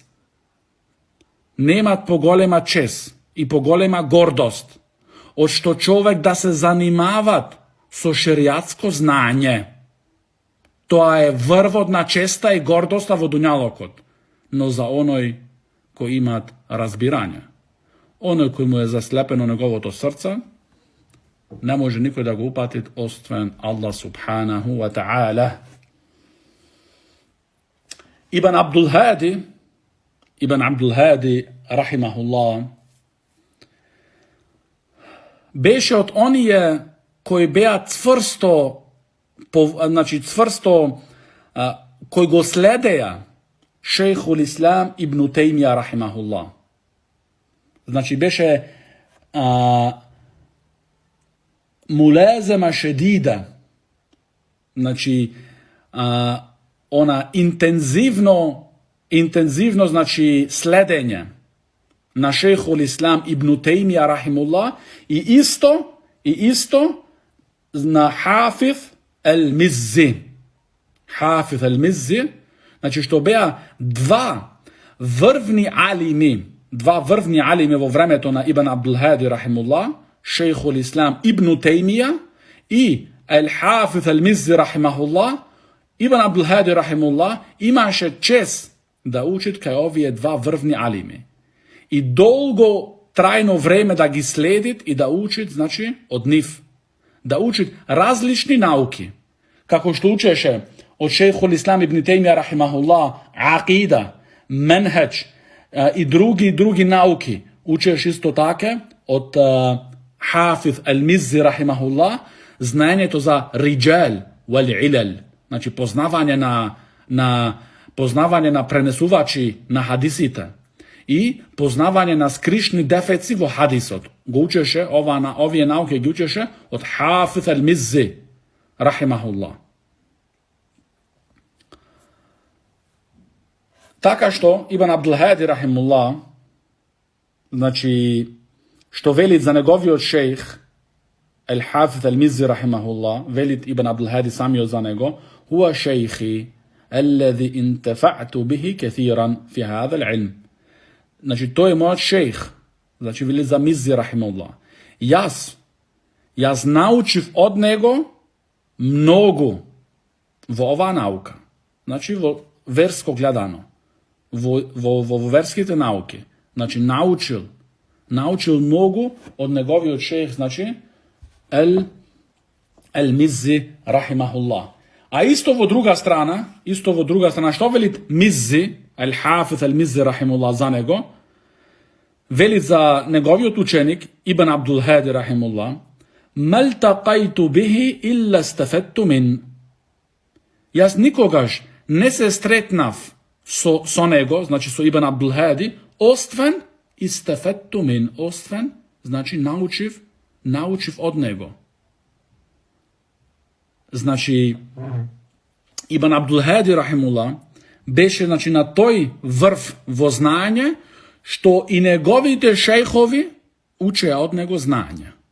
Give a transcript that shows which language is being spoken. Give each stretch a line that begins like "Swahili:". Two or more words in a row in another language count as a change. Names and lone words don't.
Macedonian: Немат поголема чест и поголема гордост од што човек да се занимават со шеријатско знање. Тоа е врвот на честа и гордоста во дуњалокот, но за оној кој имат разбирање, оној кој му е заслепено неговото срце, не може никој да го упати освен Аллах
Arabic: سبحانه وتعالى.
Macedonian: Ибн Абдул Хади, рахимахуллах, беше од оние кои беа цврсто, кои го следеја шейхул Ислам ибн Тејмија, рахимахуллах. Значи беше
Arabic: ملازمة شديدة,
Macedonian: значи она интензивно значи следење на шейхул Ислам ибн Тејмија, рахимуллах, и исто на Хафиз ал-Миззи. Хафиз ал-Миззи, значи што беа два врвни алими во времето на Ибн Абдул Хади, рахимуллах, шейхул Ислам ибн Тејмија и ал-Хафиз ал-Миззи, рахимахуллах. Ибн Абдул Хади, рахимуллах, имаше чест да учит кај овие два врвни алими. И долго трајно време да ги следит и да учит, значи, од нив. Да учит различни науки. Како што учеше од шейхул Ислам ибн Тејмија, рахимахуллах, акида, менхедж и други науки. Учеше исто така од Хафиз ал-Миззи, рахимахуллах, знаењето за
Arabic: الرجال والعلل,
Macedonian: значи познавање на пренесувачи на хадисите и познавање на скришни дефеци во хадисот. Го учеше овие науки ги учеше од Хафиз ал-Миззи, рахимахуллах. Така што Ибн Абдул Хади, рахимуллах, значи што велит за неговиот шейх Al-Hafiz al-Mizzi, rahimahullah, велит Ибн Абдул Хади самиот за него:
Arabic: "هو شيخي الذي انتفعت به كثيرا في هذا العلم."
Macedonian: Значи тој е мојот шейх, значи вели за Миззи, рахимуллах. Јас научив од него многу во оваа наука. Значи во верско гледано, во верските науки. Значи научил многу од неговиот шейх, значи Ал-Миззи, рахимахуллах. А исто во друга страна, што велит Миззи, Al-Hafiz al-Mizzi, рахимуллах, за него, велит за неговиот ученик Ибн Абдул Хади, рахимуллах:
Arabic: "ما التقيت به إلا استفدت منه."
Macedonian: Јас никогаш не се стретнав со него, значи со Ибн Абдул Хади, освен
Arabic: استفدت منه,
Macedonian: освен, значи научив од него. Значи Ибн Абдул Хади, рахимуллах, беше, значи, на тој врв во знање, што и неговите шејхови учеа од него знање.